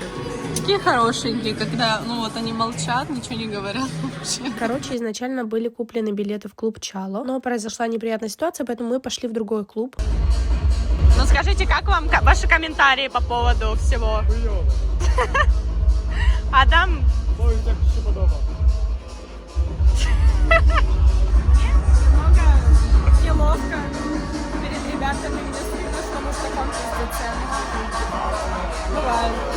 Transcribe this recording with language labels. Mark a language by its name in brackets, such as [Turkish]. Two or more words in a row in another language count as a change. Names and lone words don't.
[Russian] Такие хорошенькие, когда, ну вот они молчат, ничего не говорят вообще. Короче, изначально были куплены билеты в клуб Чало, но произошла неприятная ситуация, поэтому мы пошли в другой клуб. Ну скажите, как вам ваши комментарии по поводу всего? Адам? [Polish] Powiem, jak ci się podoba. [Russian] Немного неловко перед ребятами, мне стыдно, что мы в таком пиздеце. Бывает.